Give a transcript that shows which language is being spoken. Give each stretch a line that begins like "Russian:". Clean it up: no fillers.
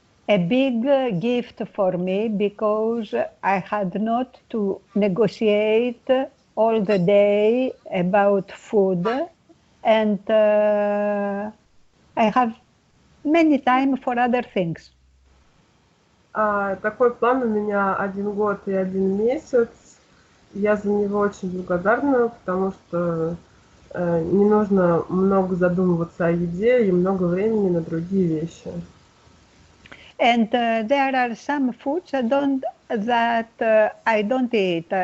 English: a big gift for me, because I had not to negotiate all the day about food, and I have many time for other things.
Russian: Такой план у меня 1 год и 1 месяц. Я за него очень благодарна, потому что не нужно много задумываться о еде и много времени на другие вещи.
English: And there are some foods that I don't eat.